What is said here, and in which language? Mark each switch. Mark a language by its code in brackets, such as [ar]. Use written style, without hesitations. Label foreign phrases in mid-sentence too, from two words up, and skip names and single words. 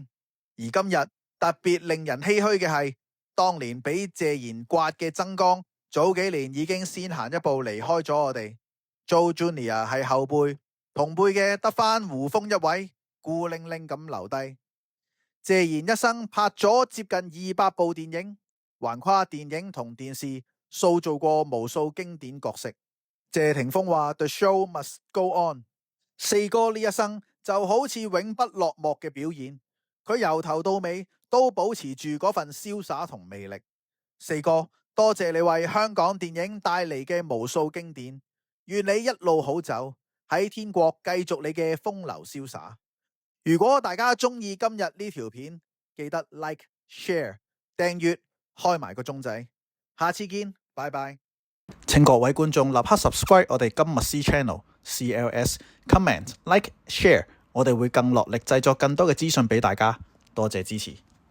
[yue] 而今日特別令人唏噓嘅係，當年俾謝賢刮嘅曾江，早幾年已經先行一步離開咗我哋。Joe Junior 係後輩，同輩嘅得返胡楓一位，孤零零咁留低。謝賢一生拍咗接近200部電影，橫跨電影同電視，塑造過無數經典角色。謝霆鋒話 [en] The show must go on。 [yue] 四哥呢一生就好似永不落幕嘅表演，佢由頭到尾都保持住嗰份瀟灑同魅力。四哥，多謝你為香港電影帶嚟嘅無數經典，願你一路好走，喺天國繼續你嘅風流瀟灑。如果大家中意今日呢條片，記得 [en] like、share、 [yue] 訂閱，開埋個鐘仔。下次見，拜拜。請各位觀眾立刻 subscribe 我哋今日 C channel、CLS、 [en] comment、like、share， [yue] 我哋會更落力製作更多嘅資訊俾大家。多謝支持。